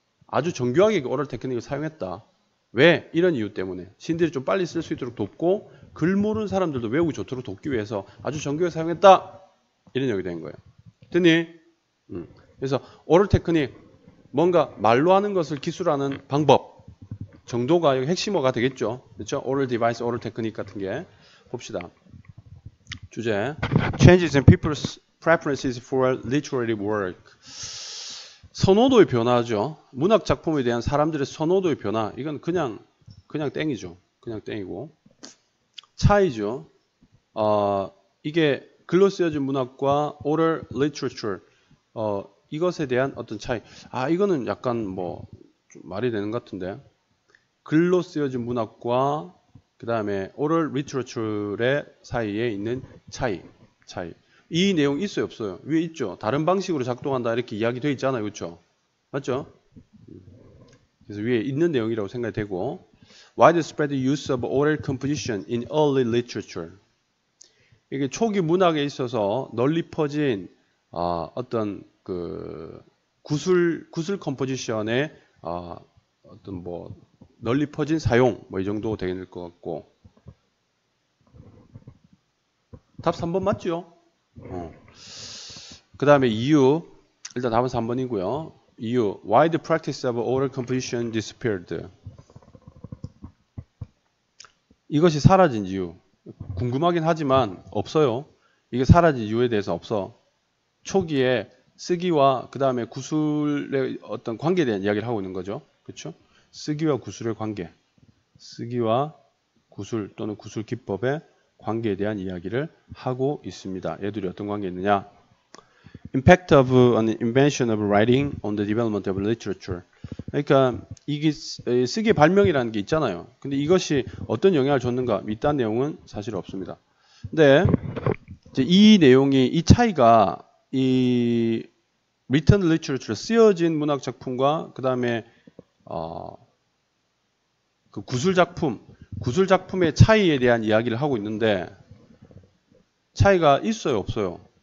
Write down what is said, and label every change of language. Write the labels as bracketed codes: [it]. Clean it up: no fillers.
[ko] 아주 정교하게 오럴 테크닉을 사용했다. 왜? 이런 이유 때문에 시인들이 좀 빨리 쓸 수 있도록 돕고 글 모르는 사람들도 외우기 좋도록 돕기 위해서 아주 정교하게 사용했다. 이런 얘기 된 거예요. 됐니? 그래서 오럴 테크닉 뭔가 말로 하는 것을 기술하는 방법 정도가 핵심어가 되겠죠. 그렇죠? 오럴 디바이스, 오럴 테크닉 같은 게 봅시다. [en] 주제 Changes in people's preferences for literary work. [ko] 선호도의 변화죠. 문학 작품에 대한 사람들의 선호도의 변화. 이건 그냥 땡이죠. 그냥 땡이고. 차이죠. 이게 글로 쓰여진 문학과 oral literature, 이것에 대한 어떤 차이. 이거는 약간 뭐 좀 말이 되는 것 같은데. 글로 쓰여진 문학과 그 다음에 oral literature의 사이에 있는 차이. 이 내용 있어요, 없어요? 위에 있죠. 다른 방식으로 작동한다 이렇게 이야기되어 있잖아요, 그렇죠? 맞죠? 그래서 위에 있는 내용이라고 생각이 되고, [en] widespread use of oral composition in early literature. [ko] 이게 초기 문학에 있어서 널리 퍼진 어떤 그 구술 컴포지션의 어떤 뭐 널리 퍼진 사용 뭐 이 정도 되는 것 같고. 답 3번 맞죠? 그 다음에 이유, 일단 답은 3번이고요. [en] 이유, why the practice of oral composition disappeared? [ko] 이것이 사라진 이유. 궁금하긴 하지만 없어요. 이게 사라진 이유에 대해서 없어. 초기에 쓰기와 그 다음에 구술의 어떤 관계에 대한 이야기를 하고 있는 거죠. 그렇죠? 쓰기와 구술의 관계. 쓰기와 구술 또는 구술 기법의 관계에 대한 이야기를 하고 있습니다. 얘들이 어떤 관계에 있느냐? [en] Impact of an invention of writing on the development of literature. [ko] 그러니까 이게 쓰기의 발명이라는 게 있잖아요. 근데 이것이 어떤 영향을 줬는가? 이딴 내용은 사실 없습니다. 근데 이제 이 내용이, 이 차이가 이 written literature, 쓰여진 문학 작품과 그 다음에 그 구술 작품의 차이에 대한 이야기를 하고 있는데, 차이가 있어요, 없어요?